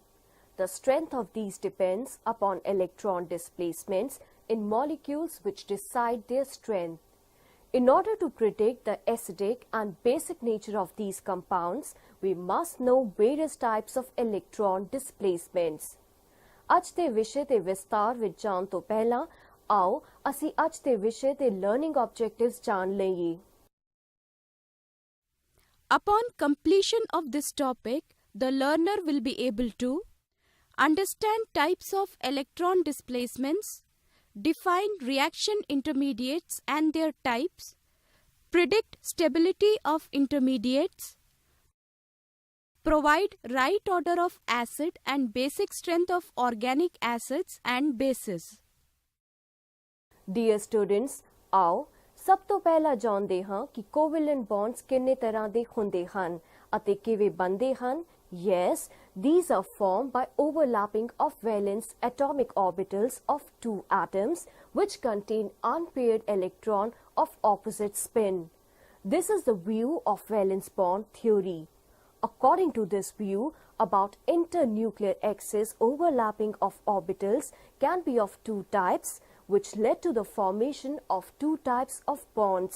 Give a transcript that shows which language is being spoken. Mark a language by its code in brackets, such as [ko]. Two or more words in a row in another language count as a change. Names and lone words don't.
[en] The strength of these depends upon electron displacements in molecules which decide their strength. In order to predict the acidic and basic nature of these compounds, we must know various types of electron displacements. [pa] ਅੱਜ ਦੇ ਵਿਸ਼ੇ ਦੇ ਵਿਸਤਾਰ ਵਿੱਚ ਜਾਣ ਤੋਂ ਪਹਿਲਾਂ ਆਓ ਅਸੀਂ ਅੱਜ ਦੇ ਵਿਸ਼ੇ ਦੇ [en] learning objectives [pa] ਜਾਣ ਲਈਏ। [en] Upon completion of this topic, the learner will be able to understand types of electron displacements, define reaction intermediates and their types, predict stability of intermediates, provide right order of acid and basic strength of organic acids and bases. Dear students, [pa] ਆਓ ਸਭ ਤੋਂ ਪਹਿਲਾਂ ਜਾਣਦੇ ਹਾਂ ਕਿ [en] covalent bonds [pa] ਕਿੰਨੇ ਤਰ੍ਹਾਂ ਦੇ ਹੁੰਦੇ ਹਨ ਅਤੇ ਕਿਵੇਂ ਬਣਦੇ ਹਨ। [en] Yes, these are formed by overlapping of valence atomic orbitals of 2 atoms which contain unpaired electron of opposite spin. This is the view of valence bond theory. According to this view, about internuclear axis overlapping of orbitals can be of 2 types which led to the formation of 2 types of bonds.